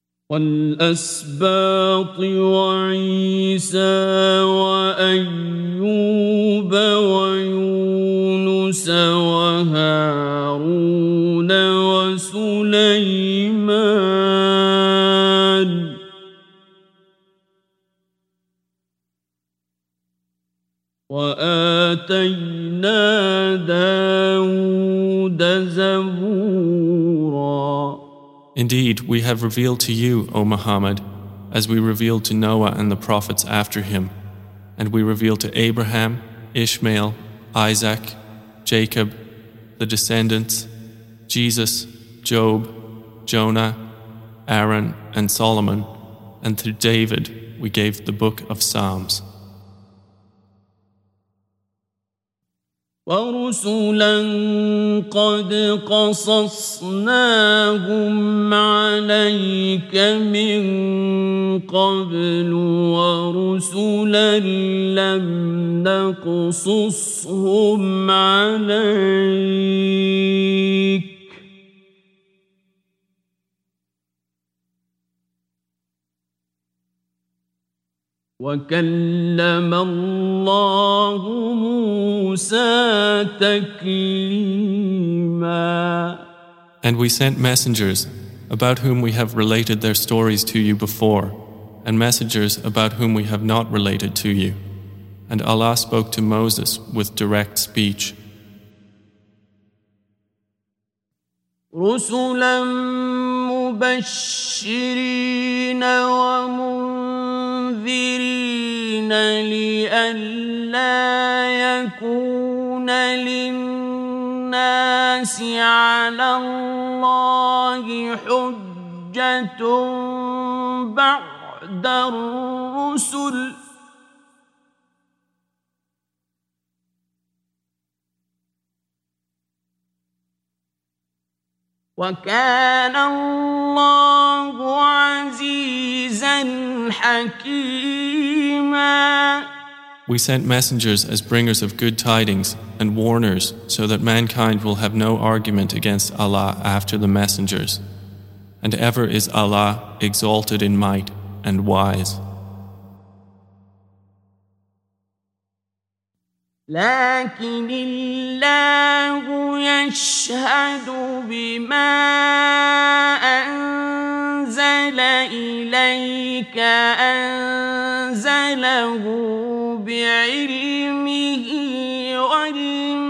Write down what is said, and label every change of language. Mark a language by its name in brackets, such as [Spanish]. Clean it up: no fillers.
[Arabic] والأسباط وعيسى وأيوب ويونس وهارون وسليمان وآتينا داود زبورا. [English] Indeed, we have revealed to you, O Muhammad, as we revealed to Noah and the prophets after him, and we revealed to Abraham, Ishmael, Isaac, Jacob, the descendants, Jesus, Job, Jonah, Aaron, and Solomon, and to David we gave the book of Psalms. [Arabic] ورسلا قد قصصناهم عليك من قبل ورسلا لم نقصصهم عليك وكلم الله موسى تكليما. [English] And we sent messengers, about whom we have related their stories to you before, and messengers about whom we have not related to you. And Allah spoke to Moses with direct speech. [Arabic] رسلا مبشرين ومنذرين لئلا يكون للناس على الله حجة بعد الرسل وَكَانَ اللَّهُ عَزِيزًا حَكِيمًا. [English] We sent messengers as bringers of good tidings and warners so that mankind will have no argument against Allah after the messengers. And ever is Allah exalted in might and wise. [Arabic] لكن الله يشهد بما أنزل إليك أنزله بعلمه والمؤمنين